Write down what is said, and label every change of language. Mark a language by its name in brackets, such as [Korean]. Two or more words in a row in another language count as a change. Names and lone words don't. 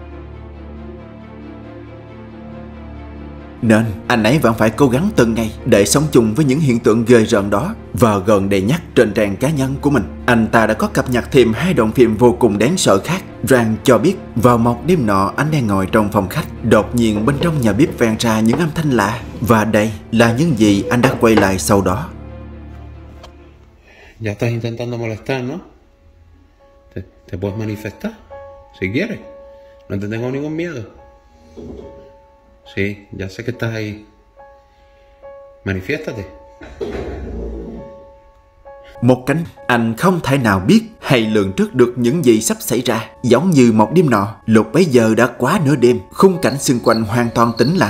[Vietnamese] Nên anh ấy vẫn phải cố gắng từng ngày để sống chung với những hiện tượng ghê rợn đó. Và gần đây nhất trên trang cá nhân của mình, anh ta đã có cập nhật thêm 2 đoạn phim vô cùng đáng sợ khác. Rand cho biết vào một đêm nọ anh đang ngồi trong phòng khách, đột nhiên bên trong nhà bếp vang ra những âm thanh lạ. Và đây là những gì anh đã quay lại sau đó. [Spanish] Ya estás intentando molestar, ¿no? Te puedes manifestar si quieres. No te tengo ningún miedo. Sí, ya sé que estás ahí. Manifiéstate. [Vietnamese] Một cảnh anh không thể nào biết hay lường trước được những gì sắp xảy ra. Giống như một đêm nọ, lúc bấy giờ đã quá nửa đêm, khung cảnh xung quanh hoàn toàn tĩnh lặng.